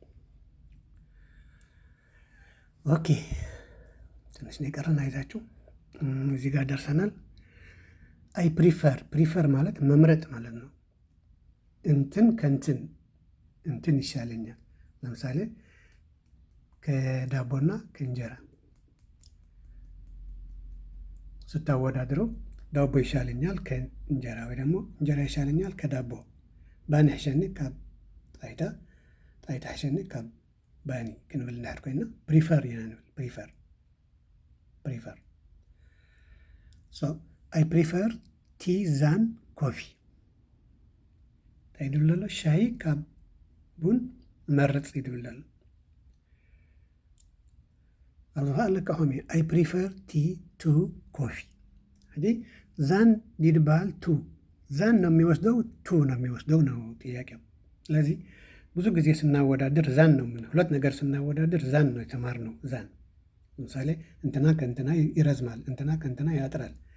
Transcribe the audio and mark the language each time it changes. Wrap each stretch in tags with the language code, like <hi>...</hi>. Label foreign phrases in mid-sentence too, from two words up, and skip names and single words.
<am>ኦኬ ትንሽ ነው የቀረን፣ አይዛችሁ እዚህ ጋር ደርሰናል።</am> <en>I prefer</en> <am>ማለት መምረጥ ማለት ነው። እንትን ከእንትን እንትን ይሻለኛል። ለምሳሌ ከዳቦና ከእንጀራ ስታወዳድረው ዳቦ ይሻለኛል ከእንጀራ ወይ ደግሞ እንጀራ ይሻለኛል ከዳቦ።</am> <ti>ባኒ ሕሸኒ ካብ ጣይታ ጣይታ ሕሸኒ ካብ ባኒ ክንብል እንዳሕር ኮይና ፕሪፈር ኢና ንብል።</ti> <en>prefer so I prefer tea than coffee።</en> <ti>እንታይ ድብል ኣሎ? ሻሂ ካብ ቡን መርፅ ይድብል ኣሎ። ኣብዚ ከዓ ኣለካ ኸመይ</ti> <en>I prefer tea to coffee።</en> <am>እንጂ ዛን ዲድባል ቱ ዛን ነው የሚወስደው ቱ ነው የሚወስደው ነው ጥያቄው። ስለዚህ ብዙ ጊዜ ስናወዳድር ዛን ነው ምን ሁለት ነገር ስናወዳድር ዛን ነው የተማርነው። ዛን ለምሳሌ እንትና ከእንትና ይረዝማል፣ እንትና ከእንትና ያጥራል</am>